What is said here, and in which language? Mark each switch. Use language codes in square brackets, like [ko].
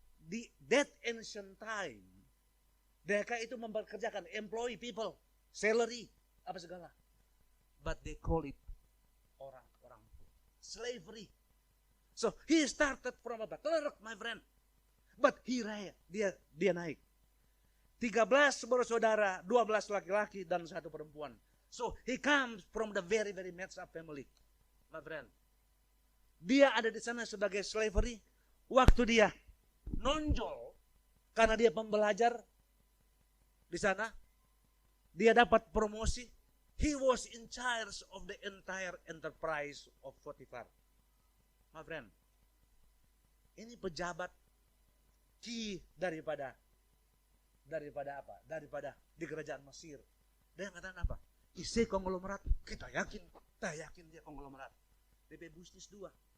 [id] Di [en] that ancient time, [id] mereka itu mempekerjakan employee people, salary, apa segala. [en] But they call it [id] orang-orang [en] slavery. So he started from a clerk, my friend. [id] But dia naik. 13 bersaudara, 12 laki-laki dan 1 perempuan. [en] So he comes from the very messed up family, my friend. [id] Dia ada di sana sebagai slavery. Waktu dia nonjol karena dia pembelajar di sana, dia dapat promosi. [en] He was in charge of the entire enterprise of Potifar. [id] My friend, ini pejabat key daripada apa? Daripada di kerajaan Mesir. Dia katakan apa? Isi konglomerat. Kita yakin dia konglomerat. DP bisnis 2.